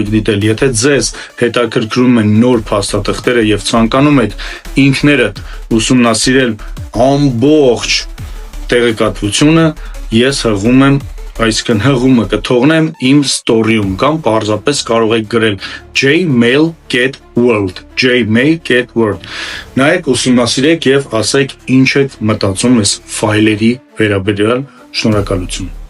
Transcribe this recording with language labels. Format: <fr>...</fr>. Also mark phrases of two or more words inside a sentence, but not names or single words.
<hy>եք դիտել, եթե ձեզ հետաքրքրում են նոր փաստաթղթերը եւ ցանկանում եք ինքներդ ուսումնասիրել ամբողջ տեղեկատվությունը, ես հղում եմ, այսինքն հղումը կթողնեմ իմ ստորիում, կամ պարզապես կարող եք գրել Gmail get world, Gmail get world։ Նայեք, ուսումնասիրեք եւ ասեք ինչ եք մտածում այս ֆայլերի վերաբերյալ։ Շնորհակալություն։</hy>